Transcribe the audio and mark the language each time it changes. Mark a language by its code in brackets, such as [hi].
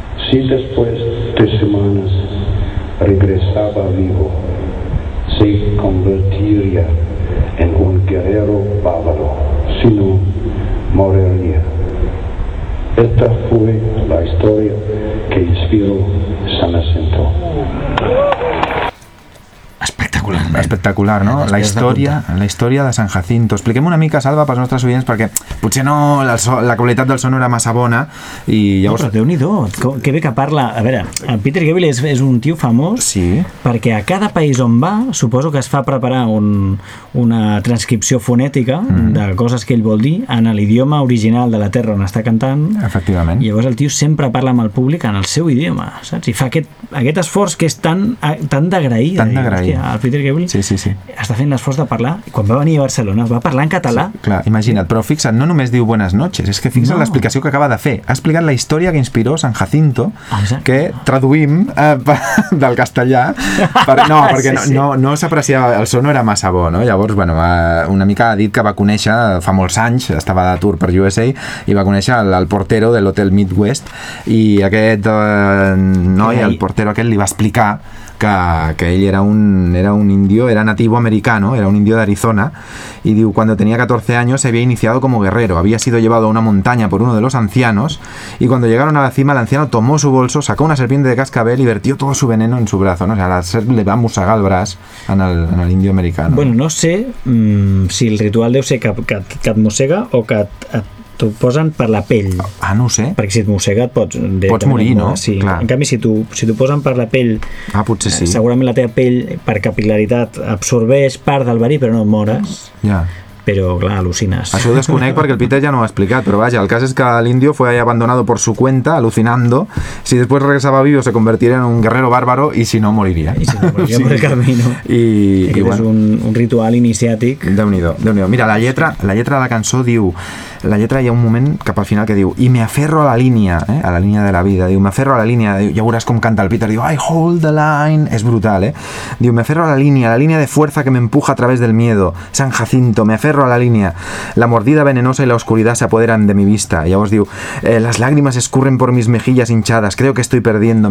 [es] Si después de semanas regresaba vivo, se convertiría en un guerrero bárbaro, si no, moriría. Esta fue la historia que inspiró San Jacinto. [ca] Espectacular, no? La història, la història de Sant Jacinto. Expliquem una mica, Salva, pels nostres oients, perquè potser no la, so, la qualitat del son era massa bona i llavors... No, però Déu-n'hi-do, que bé que parla. A veure, el Peter Gabriel és un tio famós, sí, perquè a cada país on va, suposo que es fa preparar una transcripció fonètica, mm-hmm, de coses que ell vol dir en l'idioma original de la terra on està cantant. Efectivament. I llavors el tio sempre parla amb el públic en el seu idioma, saps? I fa aquest esforç que és tan d'agrair. Tan d'agrair. El Peter Gabriel, sí, sí, sí, està fent l'esforç de parlar. Quan va venir a Barcelona va parlar en català, sí, clar, imagina't. Però fixa't, no només diu [es] buenas noches, [ca] és que fixa't, no, l'explicació que acaba de fer. Ha explicat la història [es] que inspiró [ca] Sant Jacinto. Exacte. Que traduïm del castellà perquè sí, sí, no s'apreciava, el son no era massa bo, no? Llavors, bueno, una mica ha dit que va conèixer fa molts anys, estava de tour per USA i va conèixer el portero de l'hotel Midwest, i aquest noi, el portero aquest, li va explicar que ell era un indio, [es] era nativo americano, era un indio de Arizona, y digo, cuando tenía 14 años se había iniciado como guerrero, había sido llevado a una montaña por uno de los ancianos, y cuando llegaron a la cima, el anciano tomó su bolso, sacó una serpiente de cascabel y vertió todo su veneno en su brazo, ¿no? O sea, la serpiente le va a [ca] mossegar el braç [es] en el indio americano. [ca] Bueno, no sé si el ritual deu ser que et mossega o que t'ho posen per la pell. Ah, no ho sé. Perquè si et mossega et pots morir, no? Sí. Clar. En canvi, si t'ho posen per la pell... Ah, potser sí. Segurament la teva pell, per capil·laritat, absorbeix part del verí, però no mores. Ja. Però, clar, al·lucines. Això ho desconec perquè el Peter ja no ho ha explicat, però vaja, el cas és que l'indio [es] fue ahí abandonado por su cuenta, alucinando. Si después regresaba vivo, se convertiría en un guerrero bárbaro, y si no, moriría. I si no, moriría, sí, por el camino. [ca] I bueno. És un ritual iniciàtic. Déu-n'hi-do. Mira, la lletra de la cançó diu... La lletra, hi ha un moment cap al final que diu: "I [es] me aferro [ca] a la línia, a la línia de la vida". Diu: [es] "Me aferro [ca] a la línia", diu, ja veuràs com canta el Peter. [en] Diu: "I hold the line". És brutal, eh? [es] Diu: "Me aferro a la línia de fuerza que me empuja a través del miedo. San Jacinto, me aferro a la línia. La mordida venenosa y la oscuridad se apoderan de mi vista". Y [ca] llavors diu: [es] "Las lágrimas escurren por mis mejillas hinchadas. Creo que estoy perdiendo.